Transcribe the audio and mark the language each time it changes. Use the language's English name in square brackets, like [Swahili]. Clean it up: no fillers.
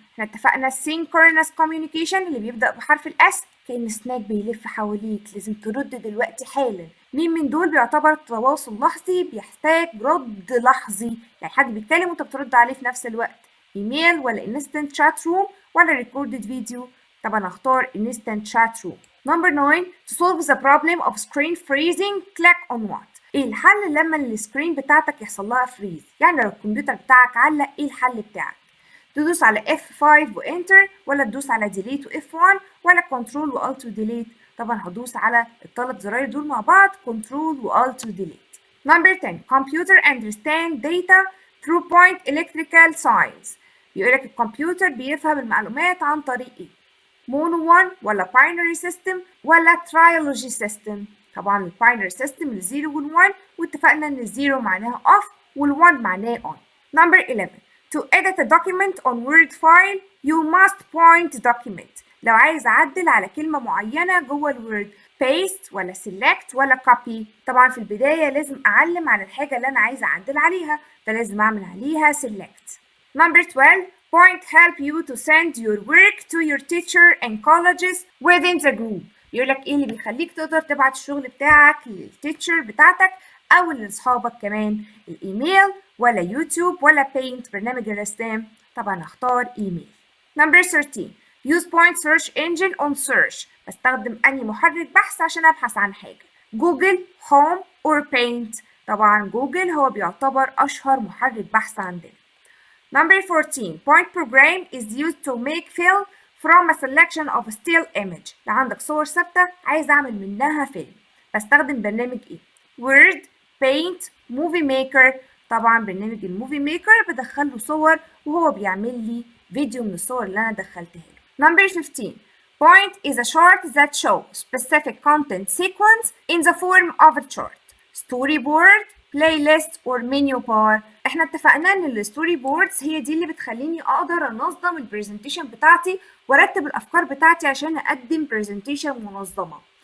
[Arabic] احنا اتفقنا synchronous communication اللي بيبدأ بحرف الاس كأن سناك بيلف حواليك، لازم ترد دلوقتي حالا. مين من دول بيعتبر تواصل لحظي بيحتاج رد لحظي، يعني حد بيتكلم وانت بترد عليه في نفس الوقت؟ ايميل ولا instant chat room ولا recorded video؟ طبعا اختار instant chat room. [English] Number 9. To solve the problem of screen freezing click on what؟ [Arabic] ايه الحل لما السكرين بتاعتك يحصل لها فريز؟ يعني لو الكمبيوتر بتاعك علق ايه الحل بتاعك؟ تدوس على F5 وانتر ولا تدوس على ديليت وF1 ولا كنترول وألت وديليت؟ طبعا هدوس على الثلاث زراير دول مع بعض كنترول وألت وديليت. [English] Number 10. Computer understand data through point electrical signs. [Arabic] بيقولك الكمبيوتر بيفهم المعلومات عن طريق ايه؟ مونو 1 ولا باينري سيستم ولا ترايلوجي سيستم؟ طبعا الباينري سيستم الزيرو والوان، واتفقنا ان الزيرو معناها off والوان معناه on. [English] Number 11. To edit a document on Word file you must point document. [Arabic] لو عايز أعدل على كلمة معينة جوه الوورد paste ولا select ولا copy؟ طبعا في البداية لازم أعلم على الحاجة اللي أنا عايزة أعدل عليها، فلازم أعمل عليها select. [English] Number 12. Point help you to send your work to your teacher and colleges within the group. [Arabic] يقولك ايه اللي بيخليك تقدر تبعت الشغل بتاعك للتيتشر بتاعتك او لاصحابك كمان؟ الايميل ولا يوتيوب ولا بينت برنامج الرسام؟ طبعا هختار ايميل. [English] Number 13. Use point search engine on search. [Arabic] بستخدم انهي محرك بحث عشان ابحث عن حاجة؟ جوجل، هوم، or paint؟ طبعا جوجل هو بيعتبر اشهر محرك بحث عندنا. [English] Number 14. Point program is used to make fill from a selection of still image. [Arabic] لو عندك صور ثابتة عايز أعمل منها فيلم، بستخدم برنامج إيه؟ Word, Paint, Movie Maker. طبعا برنامج الموفي ميكر بدخله صور وهو بيعمل لي فيديو من الصور اللي أنا دخلتها له. [English] Number 15. Point is a chart that shows specific content sequence in the form of a chart. Storyboard, playlist or menu bar. [Arabic] احنا اتفقنا ان الستوري بوردز هي دي اللي بتخليني اقدر انظم البرزنتيشن بتاعتي وارتب الافكار بتاعتي عشان اقدم برزنتيشن منظمه.